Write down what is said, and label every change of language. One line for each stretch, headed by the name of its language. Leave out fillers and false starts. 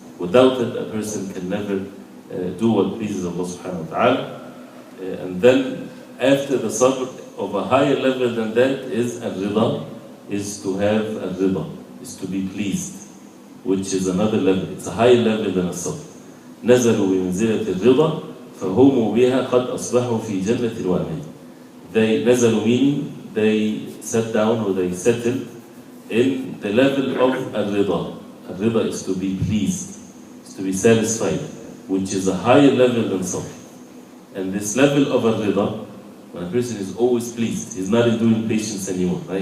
English: Without it, a person can never do what pleases Allah subhanahu wa ta'ala. And then after the sabr, of a higher level than that is al-rida, is to have al-rida, is to be pleased, which is another level. It's a higher level than al-sabr.
Arabic: نزلوا بمنزلة الرضا فهم بها قد أصبحوا في جنة وأمان.
English: They نزلوا, meaning they sat down or they settled in the level of al-rida. Al-rida is to be pleased, is to be satisfied, which is a higher level than sabr. And this level of al-rida, when a person is always pleased, he's not enduring patience anymore, right?